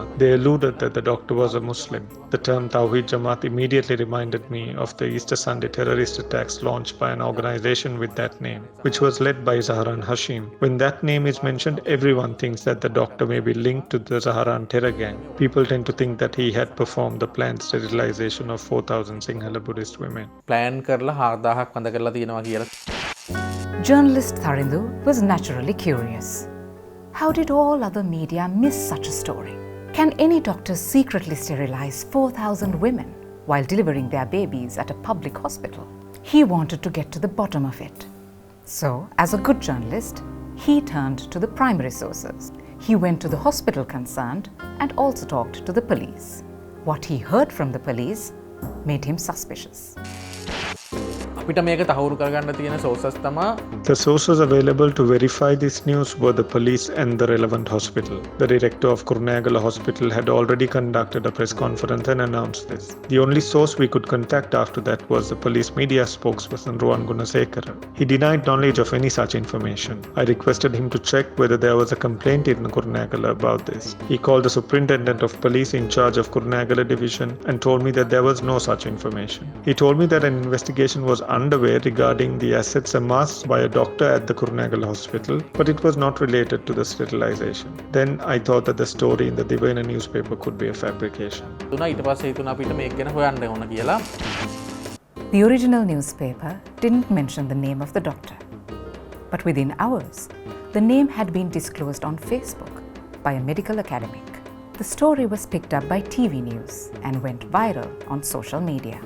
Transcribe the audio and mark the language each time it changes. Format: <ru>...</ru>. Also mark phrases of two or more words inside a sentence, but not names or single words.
<en>They alluded that the doctor was a Muslim. The term Tawhid Jamaat immediately reminded me of the Easter Sunday terrorist attacks launched by an organization with that name, which was led by Zaharan Hashim. When that name is mentioned, everyone thinks that the doctor may be linked to the Zaharan terror gang. People tend to think that he had performed the planned sterilization of 4,000 Sinhala Buddhist women.</en> <si>ප්ලෑන් කරලා 4000ක් වඳ කරලා තියෙනවා කියලා.</si> <en>Journalist Tharindu was naturally curious. How did all other media miss such a story? Can any doctor secretly sterilize 4,000 women while delivering their babies at a public hospital? He wanted to get to the bottom of it. So, as a good journalist, he turned to the primary sources. He went to the hospital concerned and also talked to the police. What he heard from the police made him suspicious.</en> <si>අපිට මේක තහවුරු කරගන්න තියෙන sources තමයි</si> <en>The sources available to verify this news were the police and the relevant hospital. The director of Kurunegala Hospital had already conducted a press conference and announced this. The only source we could contact after that was the police media spokesperson Ruwan Gunasekara. He denied knowledge of any such information. I requested him to check whether there was a complaint in Kurunegala about this. He called the superintendent of police in charge of Kurunegala division and told me that there was no such information. He told me that an investigation was underway regarding the assets amassed by a doctor at the Kurunegala hospital, but it was not related to the sterilization. Then I thought that the story in the Divaina newspaper could be a fabrication.</en> <si>ඊට පස්සේ හිතුණා අපිට මේක ගැන හොයන්න ඕන කියලා.</si> <en>The original newspaper didn't mention the name of the doctor. But within hours, the name had been disclosed on Facebook by a medical academic. The story was picked up by TV news and went viral on social media.</en>